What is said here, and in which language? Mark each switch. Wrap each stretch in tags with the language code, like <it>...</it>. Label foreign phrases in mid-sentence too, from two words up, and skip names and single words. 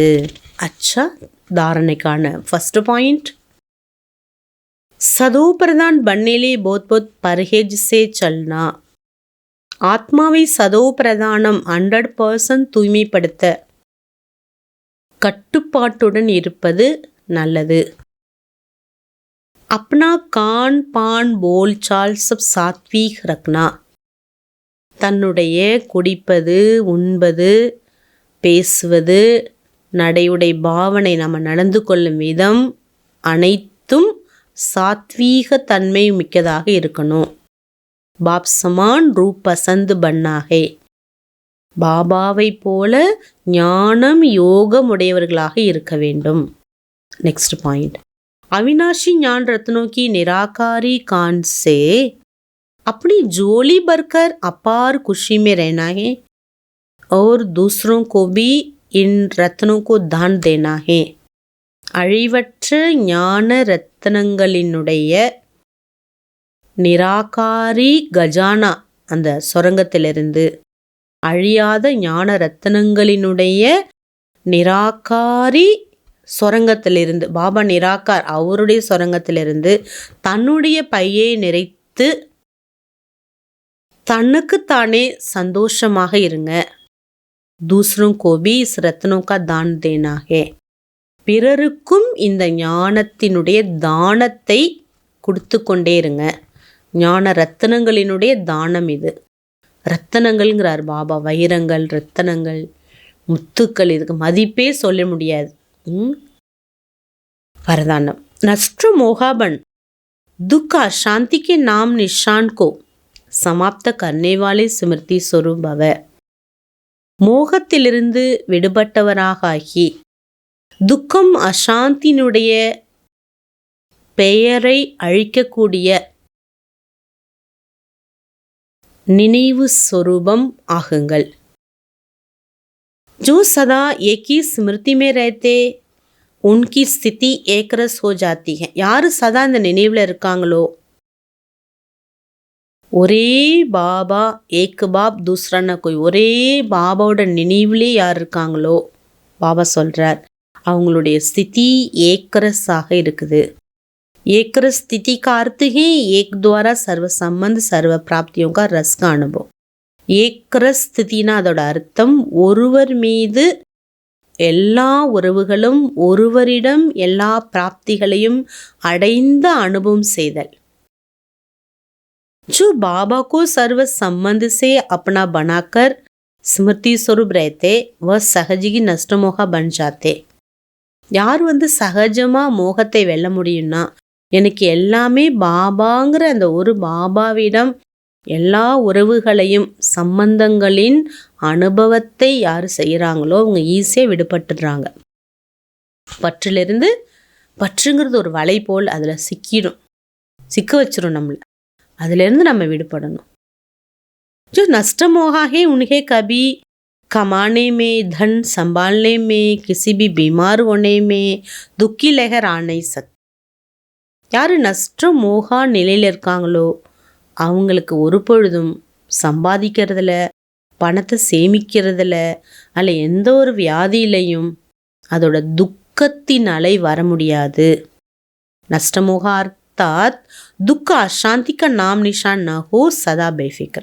<hi>अच्छा, धारणाकान</hi> <en>first point,</en> <hi>सतो प्रधान बनने ले बहुत बहुत परहेज़ से चलना.</hi> <ta>ஆத்மாவை சதோ பிரதானம் 100% தூய்மைப்படுத்த கட்டுப்பாட்டுடன் இருப்பது நல்லது.</ta> <hi>अपना कान पान बोल चाल सब सात्विक रखना.</hi> <ta>தன்னுடைய குடிப்பது, உண்பது, பேசுவது, நடையுடை பாவனை, நம்ம நடந்து கொள்ளும் விதம் அனைத்தும் சாத்வீக தன்மை மிக்கதாக இருக்கணும்.</ta> <hi>बाप समान रूप बसंत बनाके.</hi> <ta>பாபாவை போல ஞானம் யோகம் உடையவர்களாக இருக்க வேண்டும்.</ta> <en>next point,</en> <hi>अविनाशी ज्ञान रत्नों की निराकारी कांड से अपनी झोली भरकर अपार खुशी में रहना है और दूसरों को भी इन रत्नों को दान देना है.</hi> <ta>அழிவற்ற ஞான ரத்னங்களினுடைய</ta> <hi>निराकारी खजाना,</hi> <ta>அந்த சுரங்கத்திலிருந்து அழியாத ஞான ரத்னங்களினுடைய நிராகாரி சுரங்கத்திலிருந்து, பாபா நிராகார், அவருடைய சுரங்கத்திலிருந்து தன்னுடைய பையை நிறைத்து தனக்குத்தானே சந்தோஷமாக இருங்க.</ta> <hi>दूसरों को भी इस रत्नों का दान देना है.</hi> <ta>பிறருக்கும் இந்த ஞானத்தினுடைய தானத்தை கொடுத்து கொண்டே இருங்க. ஞான ரத்தனங்களினுடைய தானம் இது. ரத்தனங்கள்ங்கிறார் பாபா. வைரங்கள், ரத்தனங்கள், முத்துக்கள், இதுக்கு மதிப்பே சொல்ல முடியாது.</ta> <hi>वरदानम. नष्ट मोहाबन दुख शांति के नाम निशान को समाप्त करने वाले स्मृति स्वरूप भव.</hi> <ta>மோகத்திலிருந்து விடுபட்டவராக ஆகி துக்கம் அசாந்தியினுடைய பெயரை அழிக்கக்கூடிய நினைவு स्वरूपम ஆகுங்கள்.</ta> <hi>जो सदा एक ही स्मृति में रहते उनकी स्थिति एक रस हो जाती है.</hi> <ta>யாரு சதா இந்த நினைவில் இருக்காங்களோ, ஒரே பாபா,</ta> <hi>एक बाप दूसरा न कोई,</hi> <ta>ஒரே பாபாவோட நினைவிலே யார் இருக்காங்களோ, பாபா சொல்றார் அவங்களுடைய ஸ்திதி ஏக்கரஸாக இருக்குது.</ta> <hi>ஏக்கரஸ் स्थिति का अर्थ ही एक द्वारा सर्व संबंध सर्व प्राप्तियों का रस का अनुभव. एकरस स्थितिना</hi> <ta>அதோட அர்த்தம் ஒருவர் மீது எல்லா உறவுகளும், ஒருவரிடம் எல்லா பிராப்திகளையும் அடைந்த அனுபவம் செய்தல்.</ta> <hi>जो बाबा को सर्व संबंध से अपना बनाकर स्मृति स्वरूप रहते वह सहजी नष्ट मोह बन जाते.</hi> <ta>யார் சகஜமா மோகத்தை வெல்ல முடியும்னா, எனக்கு எல்லாமே பாபாங்கிற அந்த ஒரு பாபாவிடம் எல்லா உறவுகளையும் சம்பந்தங்களின் அனுபவத்தை யார் செய்கிறாங்களோ அவங்க ஈஸியாக விடுபட்டுடுறாங்க. பற்றிலிருந்து, பற்றுங்கிறது ஒரு வலை போல் அதில் சிக்க வச்சிரும் நம்மளை. அதிலிருந்து நம்ம விடுபடணும்.</ta> <hi>जो नष्ट मोहा है उन्हें कभी कमाने में, धन संभालने में, किसी भी बीमार होने में दुख की लहर आ नहीं सकती.</hi> <ta>யார்</ta> <hi>नष्ट मोहा</hi> <ta>நிலையில் இருக்காங்களோ அவங்களுக்கு ஒரு பொழுதும் சம்பாதிக்கிறதுல, பணத்தை சேமிக்கிறதுல, அல்ல எந்த ஒரு வியாதியிலையும் அதோட துக்கத்தின் அலை வர முடியாது.</ta> <hi>नष्टमोहा अर्थात दुख अशांति का नाम निशान न हो सदा बेफिक्र.</hi>